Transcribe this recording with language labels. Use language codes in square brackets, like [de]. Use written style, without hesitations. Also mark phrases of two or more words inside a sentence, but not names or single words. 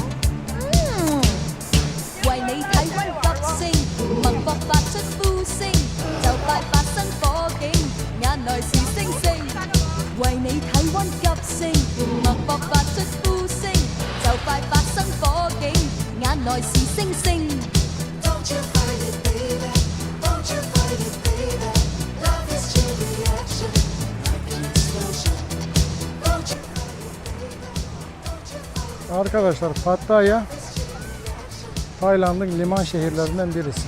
[yue] 為你體溫急升，脈搏發出呼聲，就快發生火警，眼內是星星。為你體溫急升，脈搏發出呼聲，就快發生火警，眼內是星星。 [en] Don't you fight it, baby. Don't you fight it, baby. Love is chain reaction, like an explosion. Don't you fight it, baby. Don't you fight it. [tr] Arkadaşlar Pattaya Tayland'ın liman şehirlerinden birisi.